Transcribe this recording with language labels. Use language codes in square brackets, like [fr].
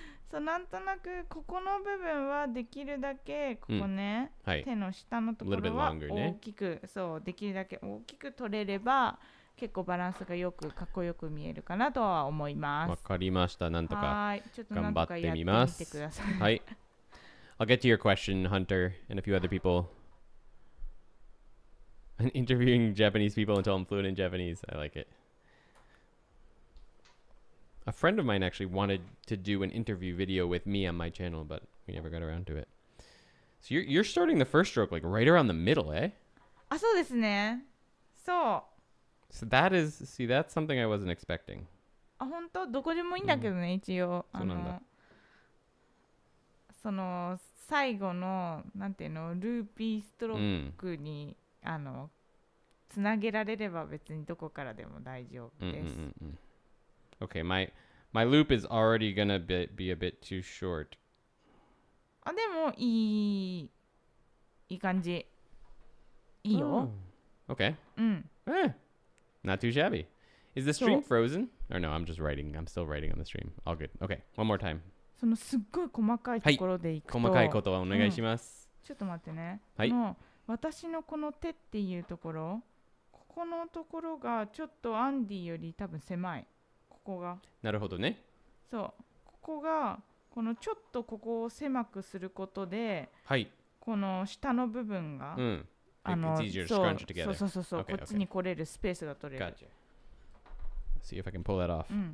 [ja] そう、なんとなくここの部分はできるだけここね、手の下のところは大きく、そうできるだけ大きく取れれば結構バランスがよくかっこよく見えるかなとは思います。わかりました。なんとかはい、ちょっとなんとかやってみてください。はい。 [en] I'll get to your question, Hunter, and a few other people. Interviewing Japanese people until I'm fluent in Japanese. I like it. A friend of mine actually wanted to do an interview video with me on my channel, but we never got around to it. So you're starting the first stroke like right around the middle, eh? [ja] あ、そうですね。そう。 [en] So that's something I wasn't expecting. [ja] あ、本当どこでもいいんだけどね、一応。そうなんだ。その最後のなんていうのルーピーストロークに、つなげられれば別にどこからでも大丈夫です。 [en] Okay, my loop is already gonna be a bit too short. [ja] あ、でもいい感じ。いいよ。 [en] Okay. うん。 Not too shabby. Is the stream frozen? Or no, I'm just writing. I'm still writing on the stream. All good. Okay, one more time. [ja] そのすっごい細かいところでいくと、細かいことはお願いします。ちょっと待ってね。はい。私のこの手っていうところ、ここのところがちょっとアンディより多分狭い。ここが。なるほどね。そう。ここがこのちょっとここを狭くすることで、はい。この下の部分が、そう、こっちに来れるスペースが取れる。 [en] Gotcha. See if I can pull that off.